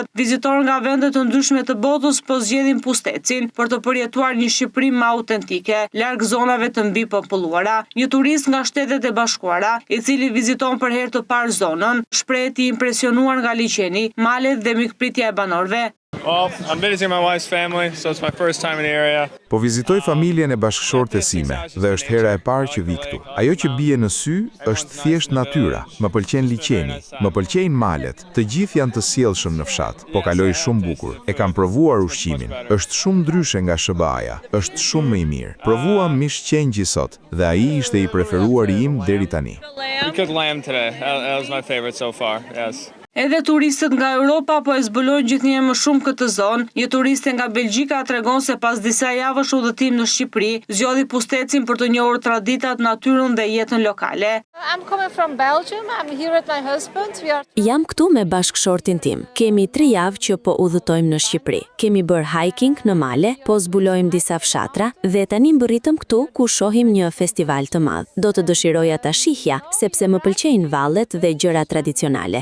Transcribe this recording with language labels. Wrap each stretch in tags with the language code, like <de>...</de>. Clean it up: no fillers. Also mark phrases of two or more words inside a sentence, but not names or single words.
<sq>Vizitorë nga vende të ndryshme të botës po zgjedhin Pustecin për të përjetuar një Shqipëri më autentike, larg zonave të mbipopulluara. Një turist nga Shtetet e Bashkuara, i cili viziton për herë të parë zonën, shprehet i impresionuar nga liçeni, malet dhe mikpritja e banorëve.</sq> <en>Well, I'm visiting my wife's family, so it's my first time in the area.</en> <sq>Po vizitoj familjen e bashkëshortes sime dhe është hera e parë që vi këtu. Ajo që bie në sy është thjesht natyra. Më pëlqen liçeni, më pëlqejnë malet. Të gjithë janë të sjellshëm në fshat, po kaloj shumë bukur. E kam provuar ushqimin. Është shumë ndryshe nga SBA-ja. Është shumë më i mirë. Provuam mish qengji sot dhe ai ishte i preferuari im deri tani.</sq> <en>We cooked lamb today. That was my favorite so far. Yes.</en> <sq>Edhe turistët nga Europa po e zbulojnë gjithnjë më shumë këtë zonë. Një turiste nga Belgjika tregon se pas disa javësh udhëtim në Shqipëri, zgjodhi Pustecin për të njohur traditat, natyrën dhe jetën lokale.</sq> <en>I'm coming from Belgium. I'm here with my husband.</en> <sq>Jam këtu me bashkëshortin tim. Kemi 3 javë që po udhëtojmë në Shqipëri. Kemi bërë hiking në male, po zbulojmë disa fshatra dhe tani mbërritëm këtu ku shohim një festival të madh. Do të dëshiroja ta shihja sepse më pëlqejnë vallet dhe gjërat tradicionale.</sq>